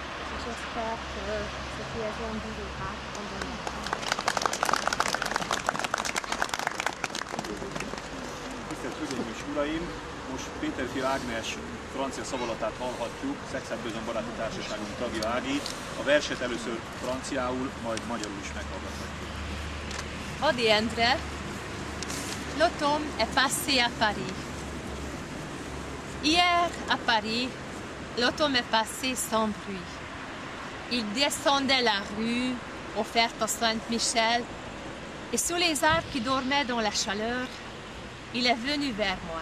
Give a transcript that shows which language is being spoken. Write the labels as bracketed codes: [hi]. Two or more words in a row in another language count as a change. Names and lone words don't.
[hu] Tisztelt Hölgyeim és Uraim! Most Péterfi Ágnes francia szavalatát hallhatjuk, Szexárd-Besançon Baráti Társaságunk tagja Ági. A verset először franciául, majd magyarul is meghallgathatjuk. Adi Endre, [fr] l'automne est passé à Paris. Hier, à Paris, l'automne est passé sans bruit. Il descendait la rue, offerte à Saint-Michel, et sous les arbres qui dormaient dans la chaleur, il est venu vers moi.